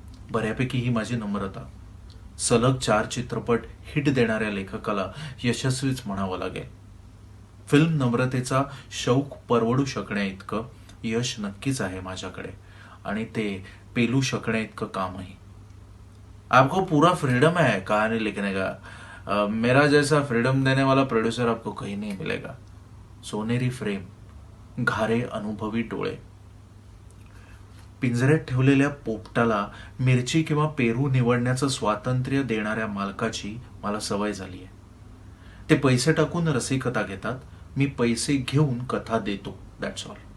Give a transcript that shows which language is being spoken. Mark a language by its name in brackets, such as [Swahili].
[Marathi] बऱ्यापैकी ही माझी नम्रता. सलग 4 चित्रपट हिट देणाऱ्या लेखकाला यशस्वीच म्हणावं लागेल. फिल्म नम्रतेचा शौक परवडू शकण्या इतकं यश नक्कीच आहे माझ्याकडे, आणि ते पेलू शकण्या इतकं कामही. [Hindi] आपको पूरा फ्रीडम है कहानी लिखने का. मेरा जैसा फ्रीडम देने वाला प्रोड्यूसर आपको कहीं नहीं मिलेगा. [Marathi] सोनेरी फ्रेम, घारे अनुभवी डोळे. पिंजऱ्यात ठेवलेल्या पोपटाला मिरची किंवा पेरू निवडण्याचं स्वातंत्र्य देणाऱ्या मालकाची मला सवय झाली आहे. ते पैसे टाकून रसिकता घेतात, मी पैसे घेऊन कथा देतो. [English] That's all.